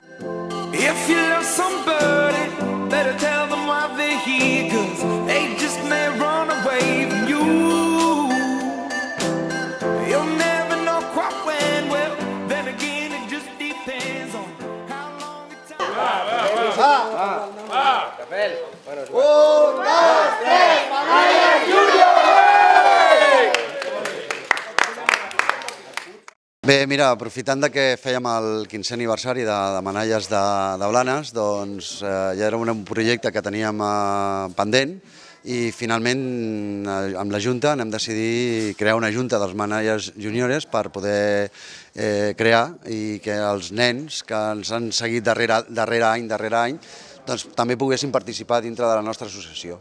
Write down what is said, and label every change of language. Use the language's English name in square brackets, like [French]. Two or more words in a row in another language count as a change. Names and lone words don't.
[English] If you love somebody, better tell them why they're here, 'cause they just may run away from you. You'll never know quite when, well, then again it just depends on how long the time. [Catalan] Bé, mira, aprofitant que fèiem el 15è aniversari de Manalles de Blanes, doncs ja era un projecte que teníem pendent i finalment amb la Junta hem decidit crear una Junta dels Manalles Juniores per poder crear i que els nens que ens han seguit darrere any, doncs també poguessin participar dintre de la nostra associació.